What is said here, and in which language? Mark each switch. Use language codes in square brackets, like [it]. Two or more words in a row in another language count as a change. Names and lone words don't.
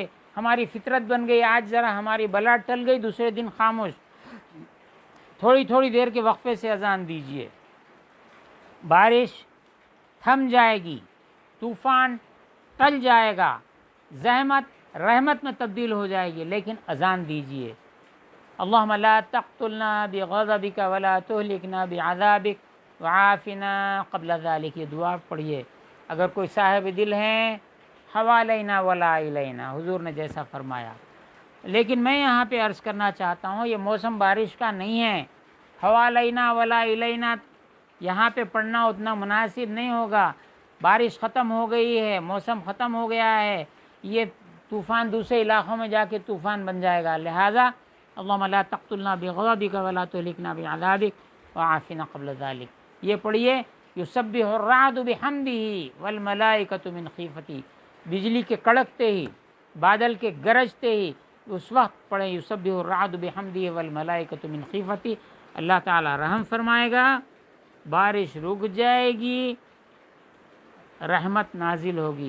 [ur] ہماری فطرت بن گئی، آج ذرا ہماری بلا ٹل گئی، دوسرے دن خاموش، تھوڑی تھوڑی دیر کے وقفے سے اذان دیجئے۔ بارش تھم جائے گی، طوفان ٹل جائے گا، زحمت رحمت میں تبدیل ہو جائے گی، لیکن اذان دیجئے۔ [ar] اللہم لا تقتلنا بغضبک ولا تہلکنا بعذابک وعافنا قبل ذلک، [ur] یہ دعا پڑھیے۔ اگر کوئی صاحب دل ہیں، [ar] حوالینا ولا الینا، [ur] حضور نے جیسا فرمایا۔ لیکن میں یہاں پہ عرض کرنا چاہتا ہوں، یہ موسم بارش کا نہیں ہے، [ar] حوالینا ولا الینا [ur] یہاں پہ پڑھنا اتنا مناسب نہیں ہوگا۔ بارش ختم ہو گئی ہے، موسم ختم ہو گیا ہے، یہ طوفان دوسرے علاقوں میں جا کے طوفان بن جائے گا، لہذا [ar] اللہم لا تقتلنا بغضبک ولا تہلکنا بعذابک وعافنا قبل ذلک، [ur] یہ پڑھیے۔ [ar] یسبح الرعد بحمدہ والملائکۃ من خیفتہ، [ur] بجلی کے کڑکتے ہی، بادل کے گرجتے ہی اس وقت پڑھیں [ar] یسبح الرعد بحمدہ والملائکۃ من خیفتہ، [ur] اللہ تعالی رحم فرمائے گا، بارش رک جائے گی، رحمت نازل ہوگی۔